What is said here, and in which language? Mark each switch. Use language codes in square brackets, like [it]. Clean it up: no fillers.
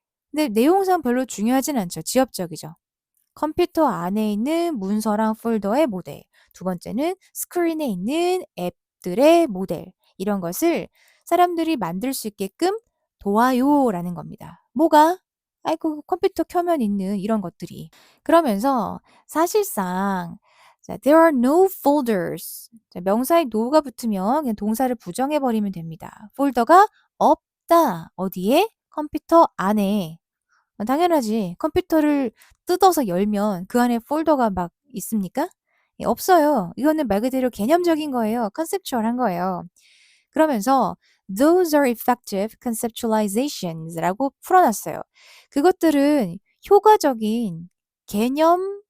[ko] 근데 내용상 별로 중요하진 않죠. 지엽적이죠. 컴퓨터 안에 있는 문서랑 폴더의 모델. 두 번째는 스크린에 있는 앱들의 모델. 이런 것을 사람들이 만들 수 있게끔 도와요라는 겁니다. 뭐가? 아이고 컴퓨터 켜면 있는 이런 것들이. 그러면서 사실상 자, [en] there are no folders. [ko] 자, 명사에 no가 붙으면 그냥 동사를 부정해 버리면 됩니다. 폴더가 없다. 어디에? 컴퓨터 안에. 당연하지. 컴퓨터를 뜯어서 열면 그 안에 폴더가 막 있습니까? 예, 없어요. 이거는 말 그대로 개념적인 거예요. 컨셉추얼한 거예요. 그러면서 [en] those are effective conceptualizations라고 [ko] 풀어놨어요. 그것들은 효과적인 개념화입니다.